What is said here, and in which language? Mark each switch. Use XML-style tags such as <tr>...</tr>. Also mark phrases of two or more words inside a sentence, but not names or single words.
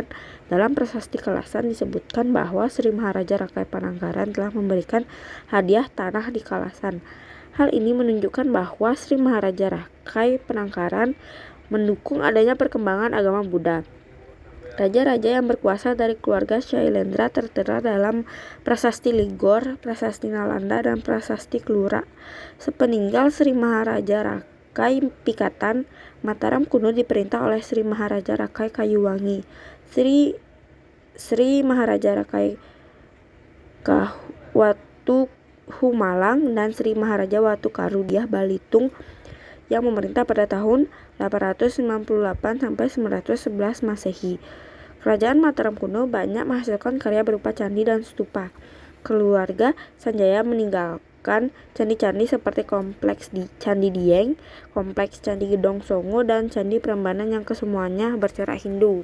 <id>Dalam Prasasti Kalasan disebutkan bahwa Sri Maharaja Rangkai Panangkaran telah memberikan hadiah tanah di Kalasan. Hal ini menunjukkan bahwa Sri Maharaja Rangkai Panangkaran mendukung adanya perkembangan agama Buddha. Raja-raja yang berkuasa dari keluarga Shailendra tertera dalam Prasasti Ligor, Prasasti Nalanda, dan Prasasti Klura. Sepeninggal Sri Maharaja Rakai Pikatan, Mataram kuno diperintah oleh Sri Maharaja Rakai Kayuwangi, Sri Maharaja Rakai Watu Humalang, dan Sri Maharaja Watu Karudiah Balitung yang memerintah pada tahun 898 sampai 911 Masehi. Kerajaan Mataram kuno banyak menghasilkan karya berupa candi dan stupa. Keluarga Sanjaya meninggalkan candi-candi seperti kompleks Candi Dieng, kompleks Candi Gedong Songo, dan Candi Prambanan yang kesemuanya bercorak Hindu.</id>